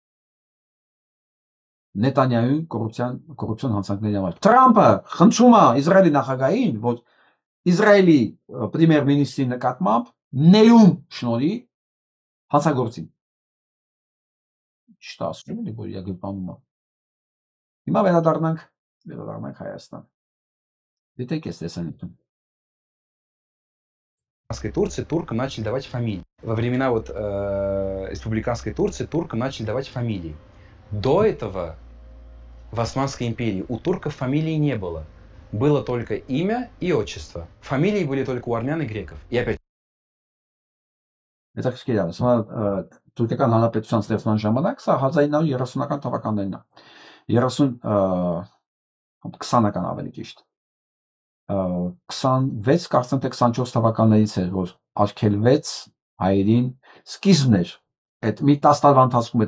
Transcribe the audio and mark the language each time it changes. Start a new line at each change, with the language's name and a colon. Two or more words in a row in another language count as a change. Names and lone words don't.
Armenian: Նետանյահուի կոռուպցիոն հանցանքների համար։ Թրամփը խնդրում է Իսրայելի նախագահին, որ Իսրայելի պրեմիեր մինիստրի նկատմամբ ներում շնորհի հանցագործին։ Ինչ ասում են, որ իա գրպանում է։ Հիմա վերադառնանք Հայաստան։ Դիտեք այս տեսանյութը։
Russian: Турции туркам начали давать фамилии. Во времена республиканской Турции туркам начали давать фамилии. До этого в Османской империи у турков фамилии не было. Было только имя и отчество. Фамилии были только у армян и греков. И опять... Это скидано.
Armenian: Թուրքական հանրապետության ստեղծման ժամանակ սա 1930-ական թվականներն է 20-ական ավելի ճիշտ 26 կարծեմ թե 24 թվականներից էր որ արգելվեց հայերին սկիզբն էր այդ մի 10 տարվա ընթացքում